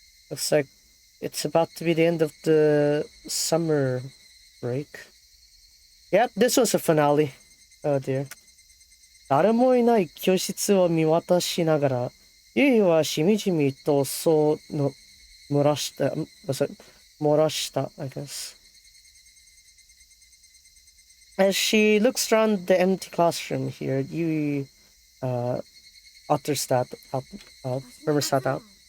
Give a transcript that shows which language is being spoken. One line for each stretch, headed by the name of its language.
English: Looks like it's about to be the end of the summer break. Yep, this was the finale. Oh dear.
Japanese: 誰もいない教室を見渡しながら、ゆいはしみじみとそうの漏らした、
English: I guess. As she looks around the empty classroom here, Yui utters that out, murmurs that out.